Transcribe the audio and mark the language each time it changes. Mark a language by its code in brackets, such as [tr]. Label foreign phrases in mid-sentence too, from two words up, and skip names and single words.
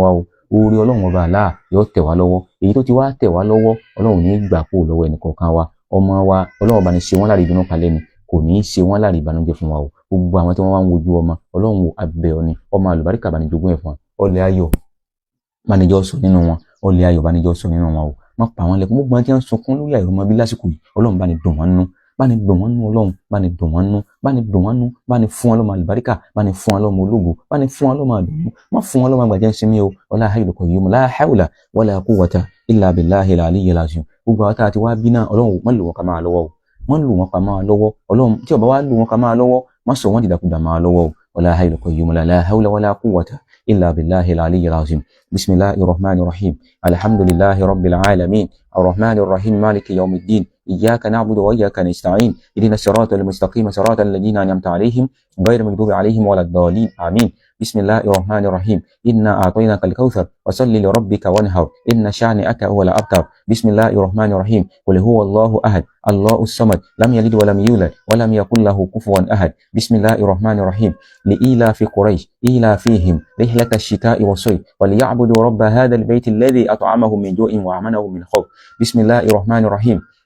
[yo] wá o oore ọlọ́run ọba àlá yóò tẹ̀ wá lọ́wọ́ èyí tó ti wá tẹ̀ wá lọ́wọ́ ọlọ́run ní gbà kó lọ́wọ́ ẹnì kọ̀ọ̀kan wa ọmọ wa ọlọ́run ọba ní ṣe wọ́n láre ìdùnnú kalẹ̀ ni kò ní í ṣe wọ́n láre ìbànújẹ́ fún wa o gbogbo àwọn tí wọ́n wá ń wojú ọmọ ọlọ́run abẹ́ ọ ni ọmọ àlùbáríkà bá ní jogún ẹ̀ fún wa ọlẹ̀ ayọ̀ bánijọ́ sọ nínú wọn ọlẹ̀ ayọ̀ bánijọ́ sọ nínú wọn o má pa wọn lẹ́kùn gbogbo àwọn tí wọ́n sunkún lórí àìrọ́mọ bí lásìkò yìí ọlọ́run bá ní dùn wọ́n nú bá ní dùn wọ́n nú ọlọ́run bá ní dùn wọ́n nú bá ní dùn wọ́n nú bá ní fún wọn lọ́mọ àlùbáríkà bá ní fún wọn lọ́mọ ológo bá ní fún wọn lọ́mọ àdùnnú má fún wọn lọ́mọ àgbàjẹ́ sinmi o [ar] ولا الحي القيوم لا حول ولا قوة إلا بالله العلي العظيم [yo] gbogbo àwọn tá a ti wá bí náà ọlọ́run má lò wọ́n ká máa lọ́wọ́ o má lò wọ́n ká máa lọ́wọ́ ọlọ́run tí ó bá wá lò wọ́n ká máa lọ́wọ́ má sọ wọ́n dìdàkudà máa lọ́wọ́ o [ar] ولا الحي القيوم لا حول ولا quwwata إلا بالله العلي العظيم بسم الله الرحمن الرحيم الحمد لله رب العالمين الرحمن الرحيم مالك يوم الدين إياك نعبد وإياك نستعين اهدنا الصراط المستقيم صراط الذين أنعمت عليهم غير المغضوب عليهم ولا الضالين آمين بسم الله الرحمن الرحيم إنا أعطيناك الكوثر وصل لربك وانحر إن شانئك هو الأبتر بسم الله الرحمن الرحيم قل هو الله أحد الله الصمد لم يلد ولم يولد ولم يكن له كفوا أحد بسم الله الرحمن الرحيم لإيلاف قريش إيلافيهم رحلة الشتاء والصيف وليعبدوا رب هذا البيت الذي أطعمهم من جوع وآمنهم من خوف بسم الله الرحمن الرحيم